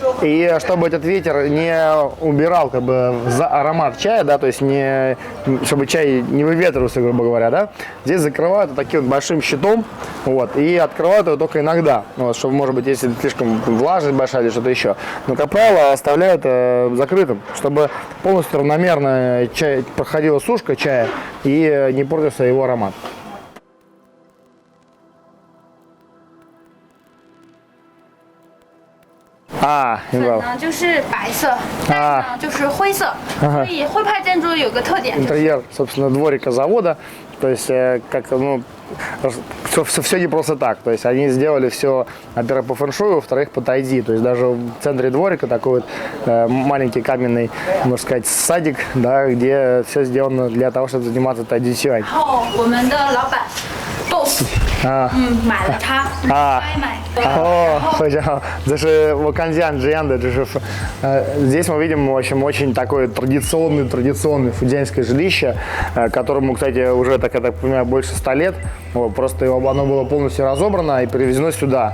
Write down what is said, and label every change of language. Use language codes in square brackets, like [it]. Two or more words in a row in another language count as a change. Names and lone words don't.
[ru] И чтобы этот ветер не убирал как бы за аромат чая, да, то есть не, чтобы чай не выветривался, грубо говоря, да, здесь закрывают вот таким вот большим щитом, вот, и открывают его только иногда, вот, чтобы, может быть, если слишком влажность большая или что-то еще. Но, как правило, оставляют закрытым, чтобы полностью равномерно проходила сушка чая и не портился его аромат. [zh] 粉呢就是白色，盖呢就是灰色，所以徽派建筑有个特点。 [ru] Интерьер, собственно, дворика завода, то есть, как, ну, все не просто так, то есть они сделали все, во-первых, по фэншую, во-вторых, по тайди, то есть даже в центре дворика такой вот маленький каменный, можно сказать, садик, да, где все сделано для того, чтобы заниматься тайди сюань. [zh] 然后我们的老板 boss 买了它，买。 [ru] О, это же Ваканзян Джианда, здесь мы видим, в общем, очень такое традиционное фудзянское жилище, которому, кстати, уже, так я так понимаю, больше 100 лет. Вот, просто оно было полностью разобрано и перевезено сюда.